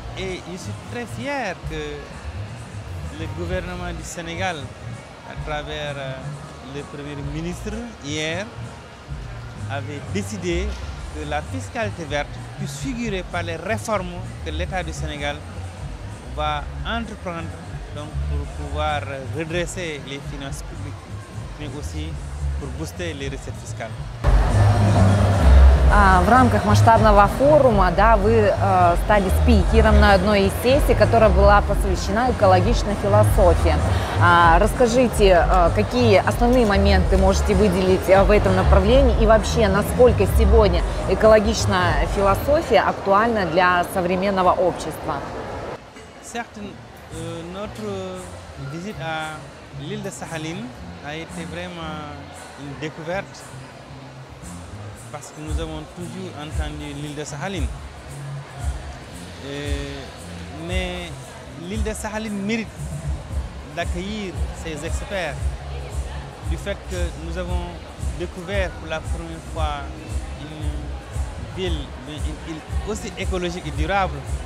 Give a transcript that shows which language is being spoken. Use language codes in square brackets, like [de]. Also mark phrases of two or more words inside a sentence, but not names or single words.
[fr] Et je suis très fier que le gouvernement du Sénégal, à travers le Premier ministre, hier, avait décidé que la fiscalité verte puisse figurer par les réformes que l'État du Sénégal va entreprendre donc, pour pouvoir redresser les finances publiques, mais aussi pour booster les recettes fiscales. [ru] В рамках масштабного форума, да, вы стали спикером на одной из сессий, которая была посвящена экологичной философии. Расскажите, какие основные моменты можете выделить в этом направлении и вообще, насколько сегодня экологичная философия актуальна для современного общества? [fr] Certes, notre visite à l'île de Sakhaline a été vraiment une découverte, parce que nous avons toujours entendu l'île de Sakhaline. Mais l'île de Sakhaline mérite d'accueillir ces experts du fait que nous avons découvert pour la première fois une ville, une île aussi écologique et durable.